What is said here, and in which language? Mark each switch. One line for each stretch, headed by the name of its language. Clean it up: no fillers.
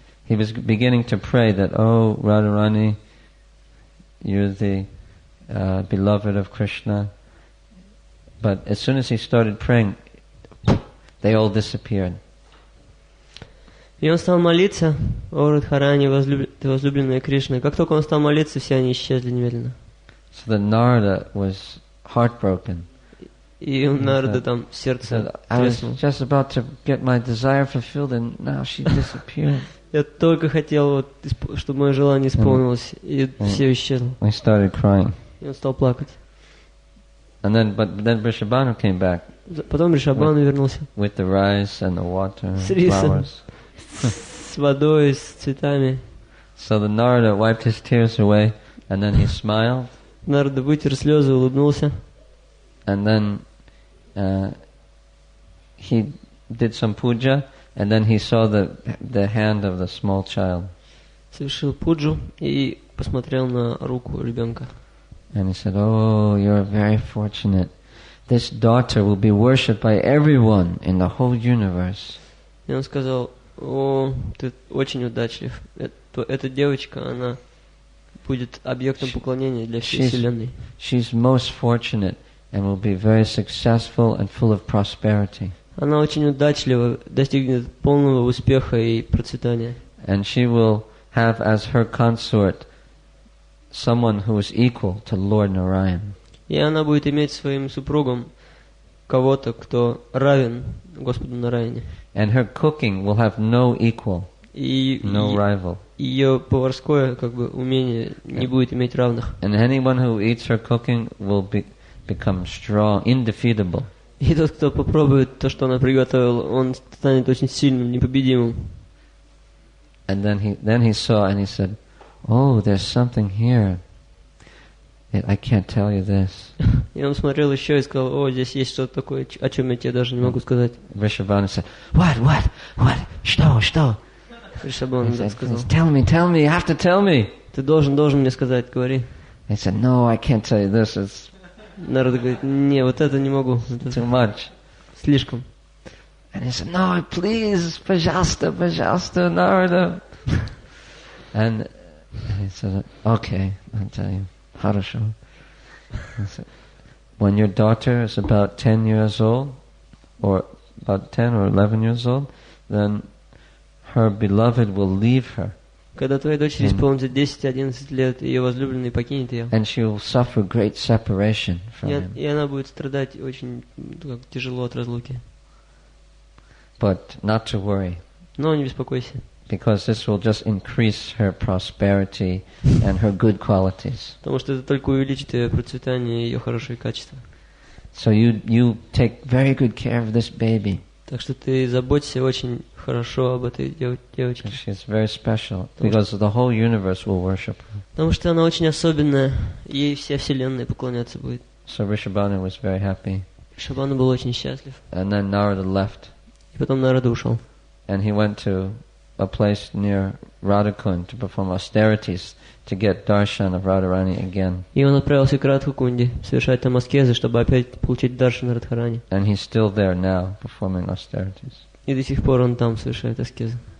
English: he was beginning to pray that, oh, Radharani, you're the beloved of Krishna. But as soon as he started praying, they all disappeared.
Russian: И он стал молиться: «О Радхарани, ты возлюбленная Кришна». И как только он стал молиться, все они исчезли немедленно.
English: So the Narada was heartbroken.
Russian: И у Нарады там сердце
English: I was
Russian: треснуло.
English: just about to get my desire fulfilled, and now she disappeared.
Russian: Я только хотел, чтобы мое желание исполнилось, и все исчезло.
English: I started crying.
Russian: И он стал плакать.
English: And then Vrishabhanu came back
Russian: Потом Ришабхану вернулся
English: with the rice and the water
Russian: с
English: and
Russian: рисом,
English: flowers.
Russian: с водой, с цветами.
English: So the Narada wiped his tears away, and then he smiled,
Russian: Нарада вытер слезы, улыбнулся.
English: and then he did some puja, and then he saw the hand of the small child.
Russian: Совершил пуджу и посмотрел на руку ребенка.
English: And he said, oh, you're very fortunate. This daughter will be worshipped by everyone in the whole universe.
Russian: И он сказал: «О, ты очень удачлив. Эта девочка, она будет объектом поклонения для всей Вселенной».
English: She's most fortunate and will be very successful and full of prosperity.
Russian: Она очень удачлива, достигнет полного успеха и процветания.
English: And she will have as her consort someone who is equal to Lord Narayan.
Russian: И она будет иметь своим супругом кого-то, кто равен Господу Нараяне.
English: And her cooking will have no equal,
Russian: И
English: no rival.
Russian: ее поварское умение не будет иметь равных.
English: And anyone who eats her cooking will become strong, indefeatable.
Russian: И тот, кто попробует то, что она приготовила, он станет очень сильным, непобедимым.
English: And then he saw and he said, oh, there's something here. I can't tell you this.
Russian: И он смотрел еще и сказал: «О, здесь есть что-то такое, о чем я тебе даже не могу сказать».
English: Vrishabhanu said, what?
Russian: Что? Ришабхан сказал:
English: Tell me, you have to tell me.
Russian: «Ты должен мне сказать, говори».
English: He said, no, I can't tell you this, it's
Russian: Народ говорит: «Не, вот это не могу, это
English: too much.
Russian: слишком».
English: And he said, no, please, Pajasta, Narada. And he said, okay, I'll tell you. Harasho. He said, when your daughter is about 10 years old, or about 10 or 11 years old, then her beloved will leave her.
Russian: Когда твоей дочери исполнится 10-11 лет, ее возлюбленный покинет ее.
English: And she will suffer great separation from him.
Russian: И она будет страдать очень тяжело от разлуки.
English: But not to worry.
Russian: Но не беспокойся.
English: Because this will just increase her prosperity and her good qualities.
Russian: Потому что это только увеличит ее процветание и ее хорошие качества.
English: So you take very good care of this baby.
Russian: Так что ты заботься очень хорошо об этой девочке.
English: She's very special because the whole universe will worship her.
Russian: Потому что она очень особенная, ей вся вселенная поклоняться будет.
English: So Vrishabhanu was very happy.
Russian: Ришабхану был очень счастлив.
English: And then Narada left.
Russian: И потом Нарада ушел.
English: And he went to a place near Radhakund to perform austerities to get darshan of Radharani again.
Russian: И он отправился к Радхакунде совершать там аскезы, чтобы опять получить даршан Радхарани.
English: And he's still there now performing austerities.
Russian: И до сих пор он там совершает аскезы.